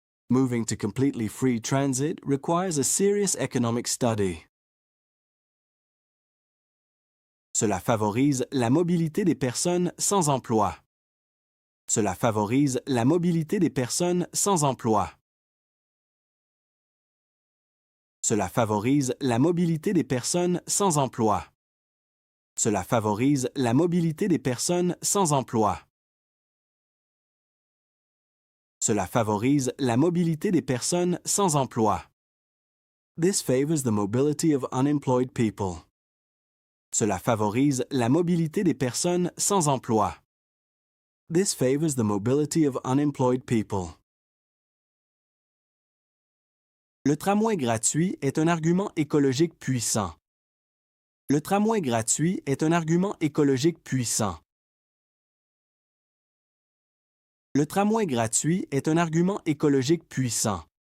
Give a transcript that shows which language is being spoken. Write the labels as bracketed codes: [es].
[en] Moving to completely free transit requires a serious economic study. [fr] Cela favorise la mobilité des personnes sans emploi. Cela favorise la mobilité des personnes sans emploi. Cela favorise la mobilité des personnes sans emploi. Cela favorise la mobilité des personnes sans emploi. Cela favorise la mobilité des personnes sans emploi. [en] This favors the mobility of unemployed people. [fr] Cela favorise la mobilité des personnes sans emploi. [en] This favors the mobility of unemployed people. [fr] Le tramway gratuit est un argument écologique puissant. Le tramway gratuit est un argument écologique puissant. Le tramway gratuit est un argument écologique puissant.